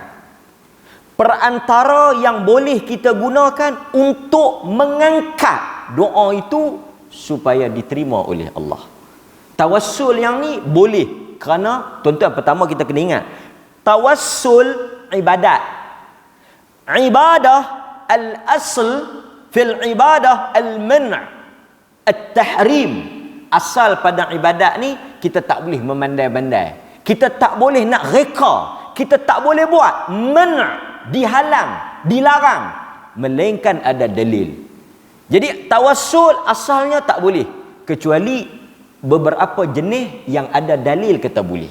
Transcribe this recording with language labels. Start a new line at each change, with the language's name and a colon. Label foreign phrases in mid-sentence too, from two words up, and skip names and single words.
Malay: Perantara yang boleh kita gunakan untuk mengangkat doa itu supaya diterima oleh Allah. Tawassul yang ni boleh kerana tuan-tuan, pertama kita kena ingat tawassul ibadat.
Arabic: العبادة الأصل في العبادة المنع التحريم.
Malay: Asal pada ibadat ni kita tak boleh memandai-bandai. Kita tak boleh nak reka. Kita tak boleh buat man', dihalang, dilarang, melainkan ada dalil. Jadi tawassul asalnya tak boleh kecuali beberapa jenis yang ada dalil kata boleh.